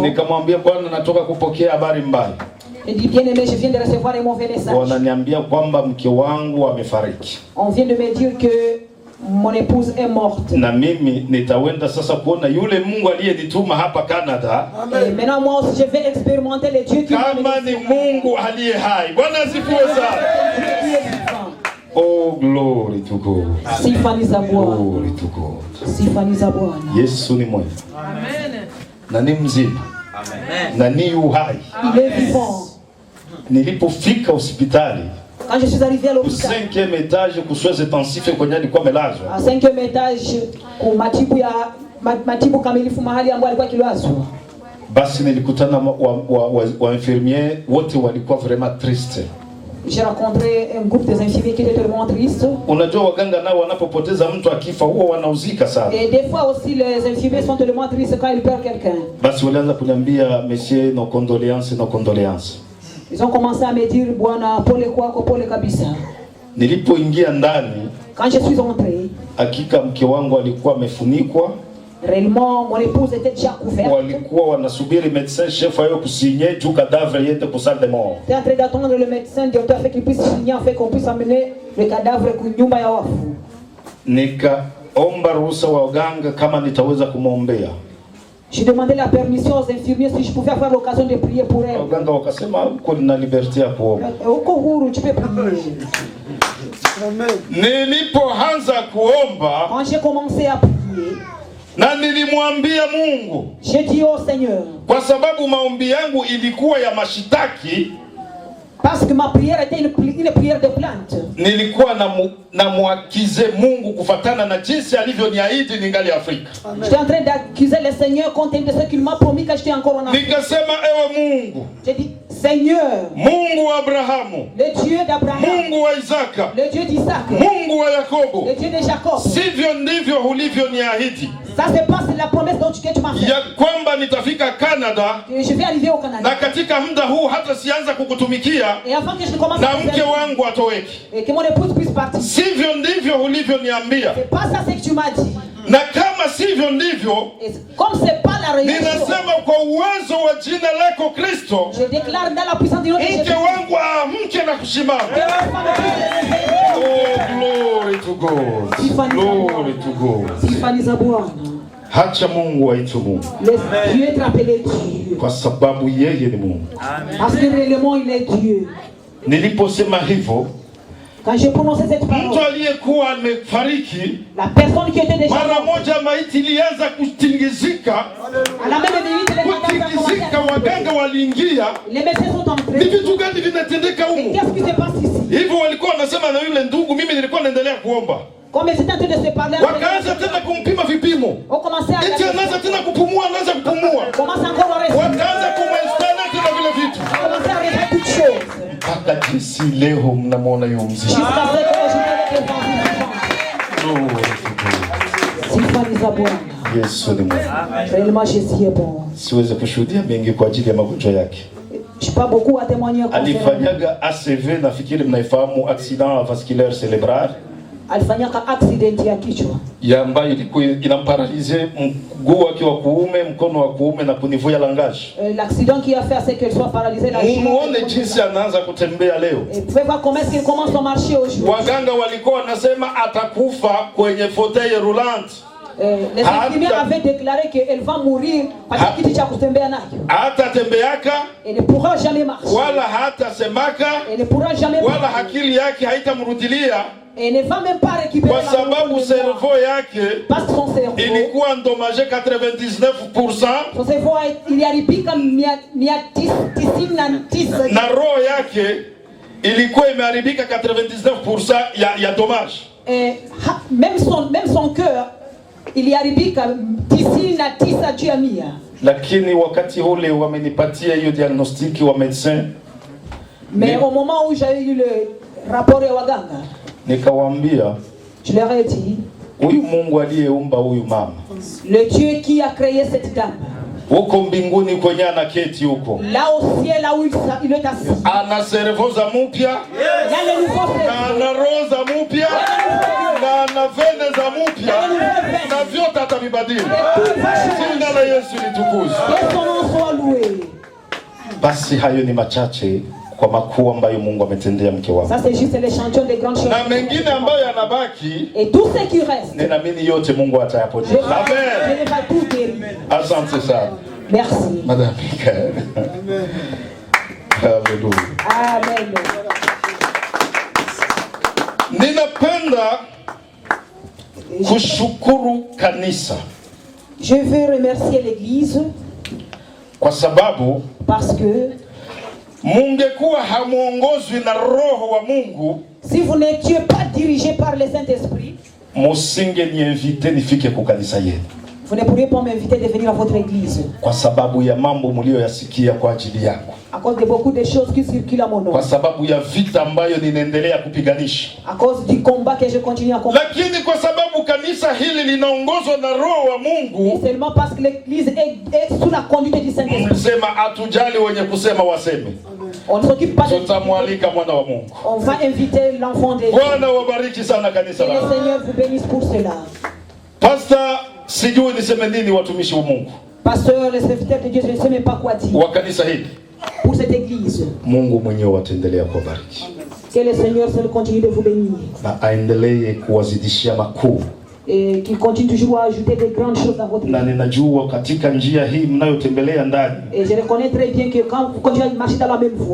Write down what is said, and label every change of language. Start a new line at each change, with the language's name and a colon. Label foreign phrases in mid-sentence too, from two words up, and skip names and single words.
Swahili: Nikamwambia bwana, natoka kupokea habari mbaya.
French: Il dit bien aimé, je viens de recevoir un mauvais message.
Swahili: Wananiambia kwamba mke wangu amefariki.
French: On vient de me dire que mon épouse est morte.
Swahili: Na mimi nitawenda sasa kuona yule Mungu aliyenituma hapa Canada.
French: Et maintenant moi aussi je vais expérimenter les dieux qui m'ont
Swahili: Kama ni Mungu aliye hai. Bwana asifiwe sana.
English: Oh, glory to God.
Swahili: Sifa za Bwana.
English: Glory to God.
Swahili: Sifa za Bwana. Yesu ni mwema. Amen. Na ni mzima. Amen. Na ni uhai.
French: Il est vivant.
Swahili: Nilipofika hospitali,
French: quand je suis arrivé à l'hôpital,
Swahili: 5e étage kusweze tensife kwenye alikuwa amelazwa.
French: À 5e étage
Swahili: kwa matibu kamilifu mahali ambapo alikuwa kilazwa. Basi nilikutana wa infirmier wote walikuwa
French: vraiment triste. J'ai rencontré un groupe des infirmiers qui étaient tellement tristes.
Swahili: Unajua waganga nao wanapopoteza mtu akifa huwa wanauzika sana.
French: Et des fois aussi les infirmiers sont tellement tristes quand ils perdent quelqu'un.
Swahili: Basi walianza kuniambia,
French: monsieur, nos condoléances, nos condoléances. Ils ont commencé à me dire,
Swahili: bwana pole kwako, pole kabisa. Nilipoingia ndani,
French: quand je suis entré,
Swahili: hakika mke wangu alikuwa amefunikwa.
French: Réellement, mon épouse était déjà couverte.
Swahili: Walikuwa wanasubiri
French: médecin chef
Swahili: ayo kusigner juu cadavre yende
French: pour salle de mort. T'es en train d'attendre le médecin docteur fait qu'il puisse signer en fait qu'on puisse amener le cadavre
Swahili: kwa nyumba ya wafu. Nikaomba ruhusa wa waganga kama nitaweza kumwombea.
French: J'ai demandé la permission aux infirmiers si je pouvais avoir l'occasion de prier pour elle.
Swahili: Waganga wakasema uko na liberté ya kuomba. Uko huru,
French: tu peux prier.
Swahili: Nilipoanza kuomba,
French: quand j'ai commencé à prier,
Swahili: na nilimwambia Mungu,
French: j'ai dit au Seigneur,
Swahili: kwa sababu maombi yangu ilikuwa ya mashitaki,
French: parce que ma prière était une prière de plainte.
Swahili: Nilikuwa na muakize Mungu kufatana na jinsi alivyoniahidi ningali Afrika.
French: J'étais en train d'accuser le Seigneur compte tenu de ce qu'il m'a promis quand j'étais encore en Afrique.
Swahili: Nikasema, ewe Mungu,
French: j'ai dit, Seigneur,
Swahili: Mungu wa Abrahamu,
French: le Dieu d'Abraham,
Swahili: Mungu wa Isaka,
French: le Dieu d'Isaac,
Swahili: Mungu wa Yakobo,
French: le Dieu de Jacob,
Swahili: sivyo ndivyo ulivyoniahidi.
French: Ça c'est pas la promesse dont tu m'as fait.
Swahili: Ya kwamba nitafika Canada.
French: Je vais arriver au Canada.
Swahili: Na katika muda huu hata sianza kukutumikia.
French: Et avant que je ne commence
Swahili: na mke wangu atoweke.
French: Et que mon épouse puisse partir.
Swahili: Sivyo ndivyo ulivyoniambia.
French: C'est pas ça ce que tu m'as dit.
Swahili: Na kama sivyo ndivyo,
French: comme c'est pas la réalité,
Swahili: ninasema kwa uwezo wa jina lako Kristo,
French: je déclare dans la puissance de notre Jésus,
Swahili: mke wangu amke na kusimama.
English: Oh, glory to God. Glory to God.
Swahili: Sifani za Bwana. Hacha Mungu aitwe Mungu.
French: Dieu est appelé Dieu.
Swahili: Kwa sababu yeye ni Mungu.
French: Parce que réellement il est Dieu.
Swahili: Niliposema hivyo,
French: quand j'ai prononcé cette parole,
Swahili: mtu aliyekuwa amefariki,
French: la personne qui était déjà
Swahili: mara moja maiti ilianza kutingizika.
French: À la même minute,
Swahili: kutingizika, waganga waliingia.
French: Les médecins sont entrés.
Swahili: Ni vitu gani vinatendeka huko?
French: Qu'est-ce qui se passe ici?
Swahili: Hivyo walikuwa wanasema na yule ndugu, mimi nilikuwa naendelea kuomba.
French: Comme c'était en train de se parler,
Swahili: wakaanza tena kumpima vipimo.
French: On commençait à
Swahili: eti anaanza tena kupumua, anaanza kupumua.
French: Commence encore à respirer.
Swahili: Wakaanza kumainstalla tena vile vitu.
French: On commençait à refaire toutes choses.
Swahili: Mpaka jinsi leo mnamwona yule mzee.
French: Jusqu'à ce que je me
Swahili: Yesu ni mwema.
French: Réellement Jésus est bon.
Swahili: Siwezi kushuhudia mengi kwa ajili ya magonjwa yake.
French: Je n'ai pas beaucoup à témoigner.
Swahili: Alifanyaga ACV, nafikiri mnaifahamu,
French: accident vasculaire cérébral.
Swahili: Alifanyaka accident ya kichwa. Ya ambayo ilikuwa inamparalize mguu wake wa kuume, mkono wa kuume na kunivuja langage.
French: L'accident qui a fait c'est qu'elle soit paralysée la jambe.
Swahili: Muone jinsi anaanza kutembea leo.
French: Et pouvez voir comment est-ce qu'il commence à marcher aujourd'hui.
Swahili: Waganga walikuwa wanasema atakufa kwenye
French: fauteuil roulant. Les infirmiers avaient déclaré qu'elle va mourir parce que tu as
Swahili: kutembea nayo. Hata tembeaka.
French: Elle ne pourra jamais marcher.
Swahili: Wala hata semaka.
French: Elle ne pourra jamais.
Swahili: Wala akili yake haitamrudilia.
French: Elle ne va même pas récupérer.
Swahili: Kwa sababu cerveau yake ilikuwa endommagé 99%.
French: Son cerveau iliharibika 99%.
Swahili: Na roho yake ilikuwa imeharibika 99% ya dommage.
French: Même son cœur iliharibika 99
Swahili: juu ya
French: 100.
Swahili: Lakini wakati ule wamenipatia hiyo diagnostic wa médecin.
French: Mais au moment où j'ai eu le rapport
Swahili: ya waganga, nikawaambia,
French: je leur ai dit,
Swahili: huyu Mungu aliyeumba huyu mama,
French: le Dieu qui a créé cette dame,
Swahili: huko mbinguni kwenye anaketi huko,
French: là au ciel, là où il est assis.
Swahili: ana servo za mupya,
French: Il y a les nouveaux
Swahili: na
French: cerveaux.
Swahili: ana roho za mupya, na ana vene za mupya, na vyote atavibadili. Jina la Yesu litukuzwe.
French: Que son nom soit loué.
Swahili: Basi hayo ni machache kwa makuu ambayo Mungu ametendea mke wangu.
French: Ça c'est juste l'échantillon des grandes choses.
Swahili: Na mengine ambayo yanabaki,
French: Et tout ce qui reste,
Swahili: ninaamini yote Mungu atayaponya.
French: je
Swahili: Amen.
French: vais tout guérir.
Swahili: Asante sana.
French: Merci. Madame Mikael. Hallelujah. Amen.
Swahili: Ninapenda kushukuru kanisa
French: Je veux remercier l'Église
Swahili: kwa sababu
French: parce que
Swahili: mungekuwa hamuongozwi na Roho wa Mungu,
French: si vous n'étiez pas dirigé par le Saint-Esprit,
Swahili: musinge niinvite nifike ku kanisa yenu,
French: vous ne pourriez pas m'inviter de venir à votre église.
Swahili: kwa sababu ya mambo mlioyasikia kwa ajili yangu,
French: À cause de beaucoup de choses qui circulent à mon nom.
Swahili: kwa sababu ya vita ambayo ninaendelea kupiganisha,
French: À cause du combat que je continue à combattre.
Swahili: lakini kwa sababu kanisa hili linaongozwa na Roho wa Mungu,
French: Seulement parce que l'église est sous la conduite du Saint-Esprit.
Swahili: mlisema atujali wenye kusema waseme.
French: On ne s'occupe pas de...
Swahili: Tutamwalika mwana wa Mungu.
French: On va inviter l'enfant de Dieu.
Swahili: Bwana wabariki sana kanisa
French: Que le
Swahili: lako.
French: Seigneur vous bénisse pour cela.
Swahili: Pastor, sijui niseme nini watumishi wa Mungu
French: Pasteur, le serviteur de Dieu, je ne sais même pas quoi dire.
Swahili: wa kanisa hili.
French: Pour cette église.
Swahili: Mungu mwenyewe ataendelea kuwabariki
French: Que le Seigneur seul continue de vous bénir.
Swahili: na aendelee kuwazidishia makuu,
French: Et qu'il continue toujours à ajouter des grandes choses dans votre
Swahili: na
French: vie.
Swahili: ninajua katika njia hii mnayotembelea ndani,
French: Et je reconnais très bien que quand vous continuez à marcher dans la même voie,